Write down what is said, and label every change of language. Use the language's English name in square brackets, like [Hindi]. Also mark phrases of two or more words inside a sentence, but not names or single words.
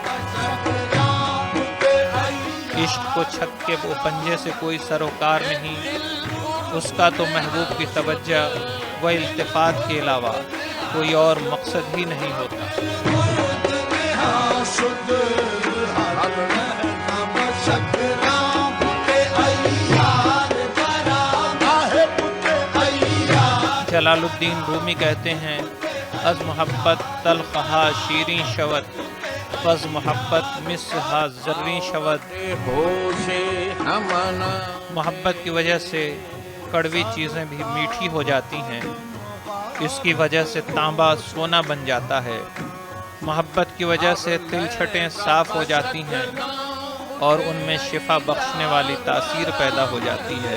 [Urdu] عشق کو چھک کے وہ پنجے سے کوئی سروکار نہیں، اس کا تو محبوب کی توجہ و التفات کے علاوہ کوئی اور مقصد ہی نہیں ہوتا۔ جلال الدین رومی کہتے ہیں [Persian] از محبت تلخہا شیریں شود، فز محبت مسہا زریں شود۔ [Urdu] محبت کی وجہ سے کڑوی چیزیں بھی میٹھی ہو جاتی ہیں، اس کی وجہ سے تانبا سونا بن جاتا ہے۔ محبت کی وجہ سے تل چھٹیں صاف ہو جاتی ہیں اور ان میں شفا بخشنے والی تاثیر پیدا ہو جاتی ہے۔